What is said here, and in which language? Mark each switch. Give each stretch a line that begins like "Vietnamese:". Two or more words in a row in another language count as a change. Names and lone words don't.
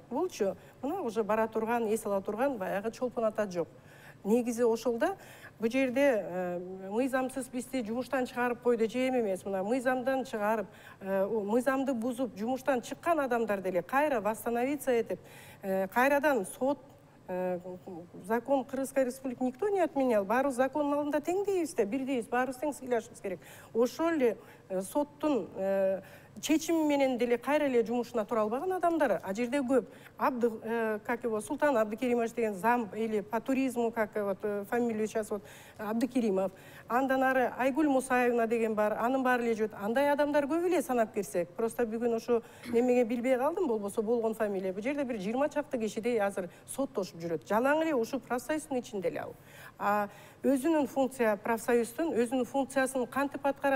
Kyrgyz: Мына уже бара турган, эс ала турган баягы Чолпон ата жок. негизи ошол да. Бул жерде мыйзамсыз бизди жумуштан чыгарып койду же эмес, мына мыйзамдан чыгарып, мыйзамды бузуп жумуштан чыккан адамдар деле кайра восстановиться этип, кайрадан сот,
Russian: закон Кыргызской республики никто не отменял.
Kyrgyz: Баарыбыз закондун алдында тең дейбиз да, бирдейбиз, баарыбыз тең сыйлашыбыз керек. Ошол эле соттун чечими менен деле кайра эле жумушуна тура албаган адамдар а жерде көп.
Russian: Как его,
Kyrgyz: Султан Абдыкеримович деген зам,
Russian: или по туризму, как вот фамилию сейчас вот Абдыкеримов.
Kyrgyz: Андан ары Айгүл Мусаевна деген бар, анын баары эле жүрөт. Андай адамдар көп эле санап берсек. Просто бүгүн ошо немеге билбей калдым, болбосо болгон фамилия. Бул жерде бир 20 чакты кишидей азыр соттошуп жүрөт. Жалаң эле ушу профсоюздун ичинде эле ал. Өзүнүн функция профсоюздун өзүнүн функциясын кантип аткарат?